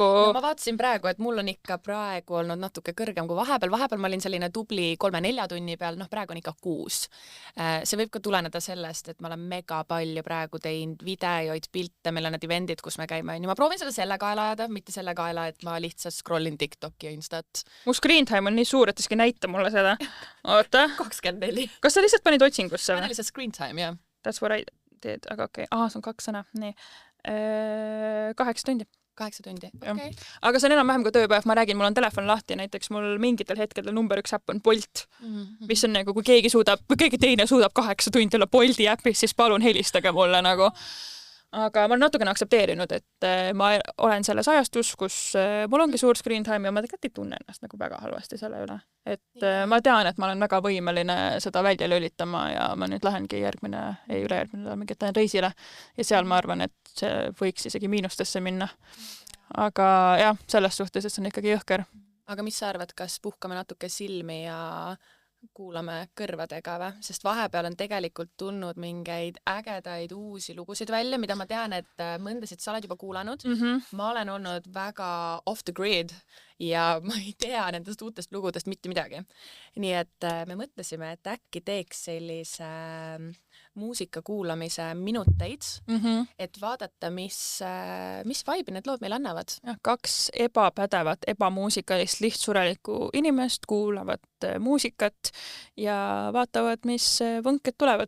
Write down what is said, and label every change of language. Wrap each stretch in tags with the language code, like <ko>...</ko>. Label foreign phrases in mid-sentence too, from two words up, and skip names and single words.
<et>no ma vaatasin praegu, et mul on ikka praegu olnud natuke kõrgem kui vahepeal ma olin selline tubli 3-4 tunni peal, praegu on ikka 6. See võib ka tuleneda sellest, et ma olen mega palju praegu teinud videoid, pilte, meil on need eventid, kus me käime, ma proovin seda selle kaela ajada, mitte selle kaela, et ma lihtsalt scrollin TikToki ja Instat. mu</et> <en>screen time</en> <et>on nii suur, et iski näita mulle seda. Oota. 24. Kas sa lihtsalt panid otsingusse või? Panen lihtsalt</et> <en>screen time,</en> <et>jah.</et> <en>That's what I did,</en> <et>aga okei. See on 2 sõna. Nii. 8 tundi. 8 tundi, okei. Aga see on enam-vähem kui tööpäev, ma räägin, mul on telefon lahti, näiteks mul mingitel hetkedel number 1 äpp on Bolt, mis on nagu, kui keegi teine suudab 8 tundi olla Bolti äpis, siis palun helistage mulle nagu. Aga ma olen natukene aktsepteerinud, et ma olen selles ajastus, kus mul ongi suur</et> <en>screen time</en> <et>ja ma tegelikult ei tunne ennast nagu väga halvasti selle üle. Et ma tean, et ma olen väga võimeline seda välja lülitama ja ma nüüd lähengi üle-järgmine mingit reisile ja seal ma arvan, et see võiks isegi miinustesse minna. Aga jah, selles suhtes, et see on ikkagi jõhker. Aga mis sa arvad, kas puhkame natuke silmi ja kuulame kõrvadega või? Sest vahepeal on tegelikult tulnud mingeid ägedaid uusi lugusid välja, mida ma tean, et mõndasid sa oled juba kuulanud. Ma olen olnud väga</et> <en>off the grid</en> <et>ja ma ei tea nendest uutest lugudest mitte midagi. Nii et me mõtlesime, et äkki teeks sellise muusika kuulamise minuteid, et vaadata, mis vibe need lood meil annavad. 2 ebapädevat, ebamuusikalist, lihtsurelikku inimest kuulavad muusikat ja vaatavad, mis võnked tulevad.</et>